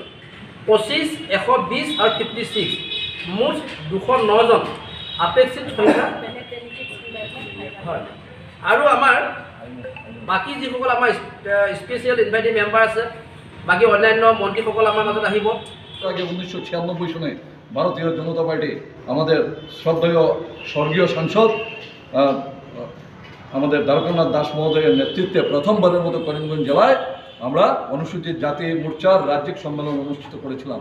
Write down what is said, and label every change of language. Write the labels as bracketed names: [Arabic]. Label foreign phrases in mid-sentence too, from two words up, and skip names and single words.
[Assamese] 25, 120 আৰু 56, মুঠ 209 জন আপেক্ষিক সংখ্যা হয়। আৰু আমাৰ বাকী যিসকল আমাৰ [English] special invited member [Assamese] আছে, বাকী অন্যান্য মন্ত্ৰীসকল আমাৰ মাজত আহিব। [Bangla] আগে 1996 সনে ভারতীয় জনতা পার্টি আমাদের শ্রদ্ধেয় স্বর্গীয় সাংসদ আমাদের দ্বারকানাথ দাস মহোদয়ের নেতৃত্বে প্রথমবারের মতো করিমগঞ্জ জেলায় আমরা অনুসূচিত জাতি মোর্চার রাজ্যিক সম্মেলন অনুষ্ঠিত করেছিলাম।